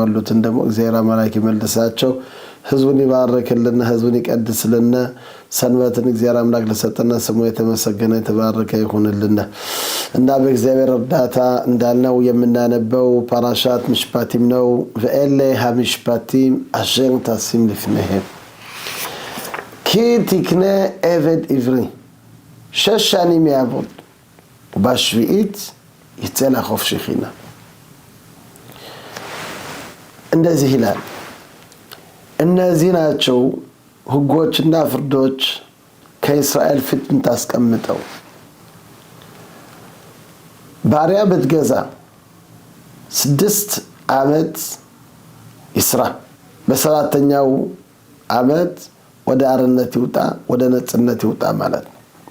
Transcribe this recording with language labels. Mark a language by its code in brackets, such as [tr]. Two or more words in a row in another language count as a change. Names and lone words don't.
[am] ያሉትን ደግሞ እግዚአብሔር አምላክ ይመልሳቸው ህዝቡን ይባርክልን ህዝቡን ይቀድስልን ሰንበትን እግዚአብሔር አምላክ ለሰጠና ስሙ የተመሰገነ የተባረከ ይሁንልን እና በእግዚአብሔር እርዳታ እንዳልነው የምናነበው ፓራሻት ምሽፓቲም ነው [he] ואלה המשפטים אשר תשים לפניהם כי תקנה עבד עברי 6 שנים יעבוד ובשביעית יצא לחופש חינם [am] እንደዚህ ይላል እነዚህ ናቸው ህጎችና ፍርዶች ከእስራኤል ፊት እንታስቀምጠው ባሪያ ብትገዛ 6 አመት ይስራ በሰባተኛው አመት ወደ አርነት ይውጣ ወደ ነጽነት ይውጣ ማለት ነው